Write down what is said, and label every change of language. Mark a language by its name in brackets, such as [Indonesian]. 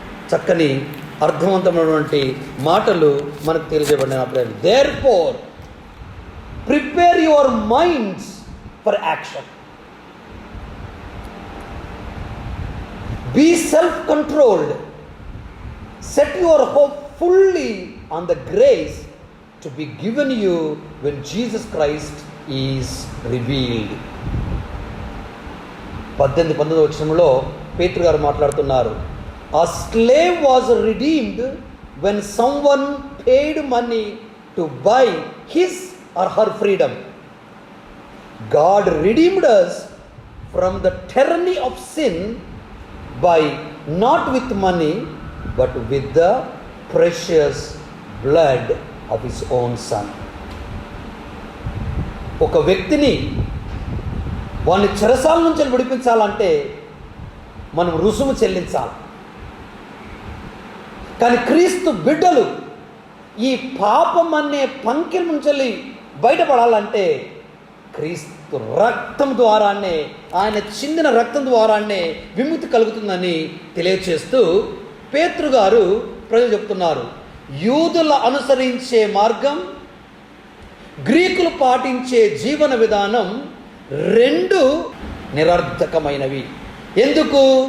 [Telugu] చక్కని అర్థవంతమైనటువంటి మాటలు మనకు తెలియజేయబడిన. [English] Therefore prepare your minds for action, be self controlled Set your hope fully on the grace to be given you when Jesus Christ is revealed. [Telugu] 18 వచనంలో పేతురు గారు మాట్లాడుతున్నారు. [English] A slave was redeemed when someone paid money to buy his or her freedom. God redeemed us from the tyranny of sin by not with money but with the precious blood of his own son. [Telugu] ఒక వ్యక్తిని వాని చెరసాల నుంచి విడిపించాలంటే మనం రుసుము చెల్లించాలి. కానీ క్రీస్తు బిడ్డలు ఈ పాపం అనే పంకిల నుంచి బయటపడాలంటే క్రీస్తు రక్తం ద్వారానే, ఆయన చిందిన రక్తం ద్వారానే విముక్తి కలుగుతుందని తెలియచేస్తూ పేతురు గారు ప్రజలు చెప్తున్నారు, యూదుల అనుసరించే మార్గం, గ్రీకులు పాటించే జీవన విధానం రెండు నిరర్థకమైనవి. ఎందుకు?